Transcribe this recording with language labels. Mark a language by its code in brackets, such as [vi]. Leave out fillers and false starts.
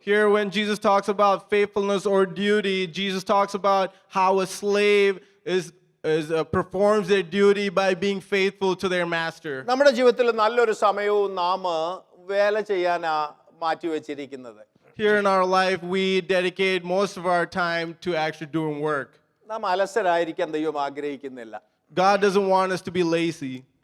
[en] Here when Jesus talks about faithfulness or duty, Jesus talks about how a slave performs their duty by being faithful to their master. [ml] നമ്മുടെ ജീവിതത്തിൽ നല്ലൊരു സമയവും നാം വേല ചെയ്യാനാ മാറ്റിവെച്ചിരിക്കുന്നത്. [en] Here in our life, we dedicate most of our time to actually doing work. [ml] നാം അലസരായിരിക്കാൻ ദൈവം ആഗ്രഹിക്കുന്നില്ല. [en] God doesn't want us to be lazy.